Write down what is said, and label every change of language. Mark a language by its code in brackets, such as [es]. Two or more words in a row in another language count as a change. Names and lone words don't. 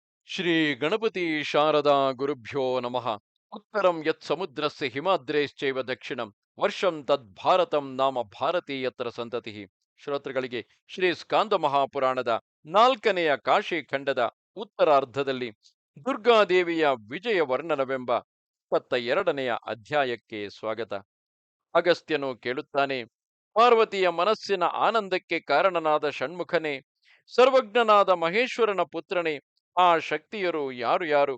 [sa] ಶ್ರೀ ಗಣಪತಿ ಶಾರದಾ ಗುರುಭ್ಯೋ ನಮಃ. ಉತ್ತರಂ ಯತ್ ಸಮುದ್ರಸ್ಯ ಹಿಮಾದ್ರೇಶ್ಚೈವ ದಕ್ಷಿಣಂ ವರ್ಷಂ ತದ್ ಭಾರತಂ ನಾಮ ಭಾರತೀಯತ್ರ ಸಂತತಿ. [kn] ಶ್ರೋತೃಗಳಿಗೆ ಶ್ರೀ ಸ್ಕಾಂದ ಮಹಾಪುರಾಣದ 4ನೆಯ ಕಾಶಿ ಖಂಡದ ಉತ್ತರಾರ್ಧದಲ್ಲಿ ದುರ್ಗಾದೇವಿಯ ವಿಜಯ ವರ್ಣನವೆಂಬ 22ನೆಯ ಅಧ್ಯಾಯಕ್ಕೆ ಸ್ವಾಗತ. ಅಗಸ್ತ್ಯನು ಕೇಳುತ್ತಾನೆ: ಪಾರ್ವತಿಯ ಮನಸ್ಸಿನ ಆನಂದಕ್ಕೆ ಕಾರಣನಾದ ಷಣ್ಮುಖನೇ, ಸರ್ವಜ್ಞನಾದ ಮಹೇಶ್ವರನ ಪುತ್ರನೇ, ಆ ಶಕ್ತಿಯರು ಯಾರು ಯಾರು?